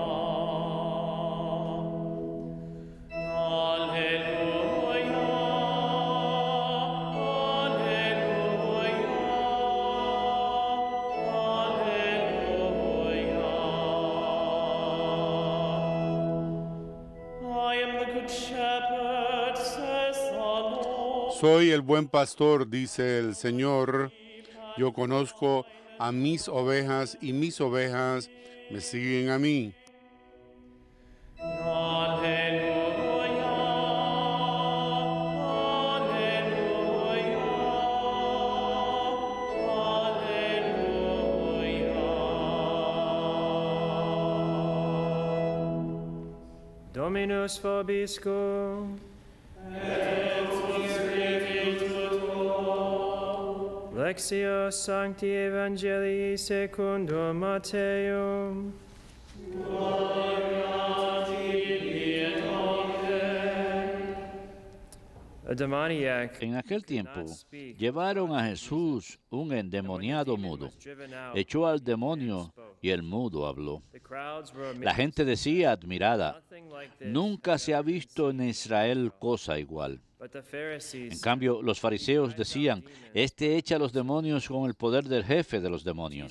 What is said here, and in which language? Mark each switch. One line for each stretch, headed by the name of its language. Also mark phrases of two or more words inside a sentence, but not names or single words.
Latin: Alleluia, alleluia.
English: I am the good shepherd, says the Lord.
Spanish: Soy el buen pastor, dice el Señor. Yo conozco a mis ovejas y mis ovejas me siguen a mí.
Latin: Alleluia, alleluia. Dominus vobiscum. Lectio Sancti Evangelii secundum Matteum.
English: A demoniac
Spanish: En aquel tiempo llevaron a Jesús un endemoniado mudo. Echó al demonio y el mudo habló. La gente decía admirada: Nunca se ha visto en Israel cosa igual. En cambio, los fariseos decían, este echa a los demonios con el poder del jefe de los demonios.